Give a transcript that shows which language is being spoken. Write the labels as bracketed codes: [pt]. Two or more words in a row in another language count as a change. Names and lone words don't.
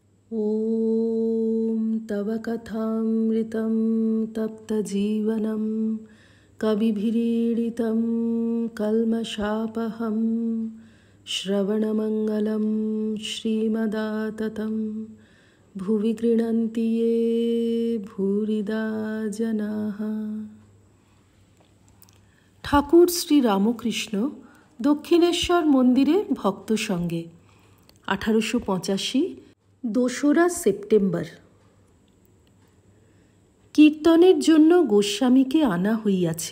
[sa] ॐ तव कथामृतं तप्तजीवनं कविभिरीडितं कल्मषापहं श्रवणमङ्गलं श्रीमदाततं भुवि गृह्णन्ति ये भूरिदा जनाः। [bn] ঠাকুর শ্রী রামকৃষ্ণ দক্ষিণেশ্বর মন্দিরে ভক্ত সঙ্গে 1885 2রা সেপ্টেম্বর। কীর্তনের জন্য গোস্বামীকে আনা হইয়াছে।